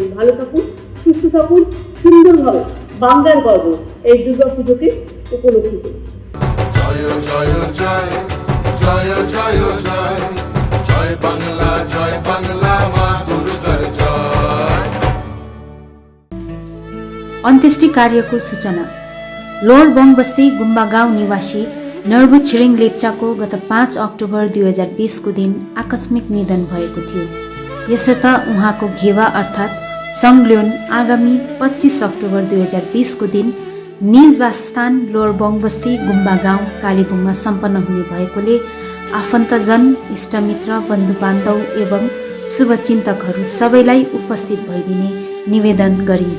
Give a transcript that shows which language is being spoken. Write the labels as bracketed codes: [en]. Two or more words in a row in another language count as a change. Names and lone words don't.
[bn] ভালো থাকুন, সুস্থ থাকুন, সুন্দরভাবে বাংলার গর্ব এই দুর্গা পুজোকে উপলব্ধি করুন। জয় জয় জয় জয় জয় জয় জয় বাংলা মা দুর্গার জয়। [ne] अन्त्येष्टि कार्यको सूचना। लोअर बङबस्ती गुम्बा गाउँ निवासी नर्बु छिरिङ लेप्चाको गत 5 अक्टोबर 2020 को दिन आकस्मिक निधन भएको थियो। यसर्थ उहाँको घेवा अर्थात् संग्ल्योन आगामी 25 अक्टोबर 2020 को दिन निज वासस्थान लोअर बङबस्ती गुम्बा गाउँ कालेबुङमा सम्पन्न हुने भएकोले आफन्तजन, इष्टमित्र, बन्धुबान्धव एवं शुभचिन्तकहरू सबैलाई उपस्थित भइदिने निवेदन गरिन्छ।